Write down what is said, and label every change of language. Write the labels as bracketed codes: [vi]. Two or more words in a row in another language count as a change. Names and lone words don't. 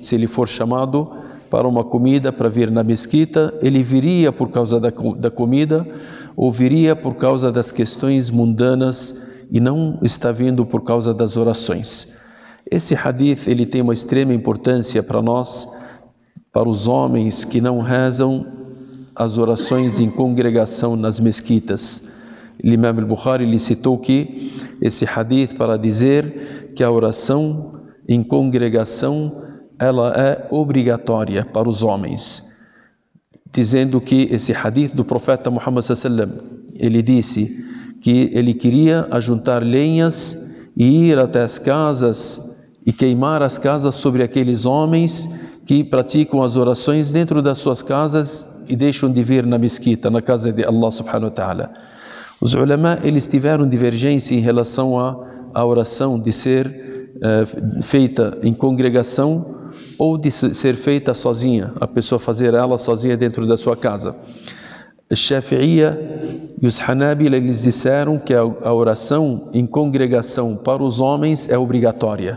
[pt] Se ele for chamado para uma comida, para vir na mesquita, ele viria por causa da comida, ou viria por causa das questões mundanas, e não está vindo por causa das orações. Esse hadith ele tem uma extrema importância para nós, para os homens que não rezam as orações em congregação nas mesquitas. O Imam al-Bukhari ele citou que esse hadith para dizer que a oração em congregação ela é obrigatória para os homens, dizendo que esse hadith do profeta Muhammad [ar] صلى الله عليه وسلم, [pt] ele disse que ele queria ajuntar lenhas e ir até as casas e queimar as casas sobre aqueles homens que praticam as orações dentro das suas casas e deixam de vir na mesquita, na casa de Allah [ar] سبحانه وتعالى. [pt] Os ulama, eles tiveram divergência em relação à oração de ser feita em congregação ou de ser feita sozinha, a pessoa fazer ela sozinha dentro da sua casa. Os Shafi'iyya e os Hanabila, eles disseram que a oração em congregação para os homens é obrigatória.